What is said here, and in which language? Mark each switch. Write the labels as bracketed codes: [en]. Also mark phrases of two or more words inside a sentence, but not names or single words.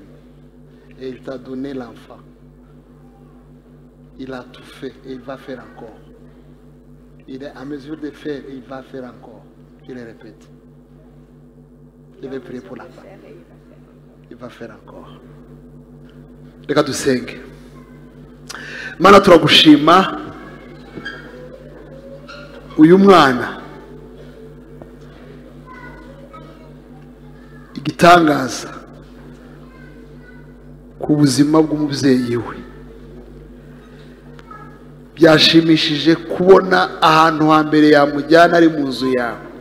[fr] Et il t'a donné l'enfant. Il a tout fait et il va faire encore. Il est à mesure de faire et il va faire encore. Je le répète. Je vais prier pour la femme. Il va faire encore. [rw] Reka dusenge. Mana turagushima uyu mwana igitangaza ku buzima bw'umubyeyi we byashimishije kubona ahantu hambere yamujyana ari mu nzu yawe.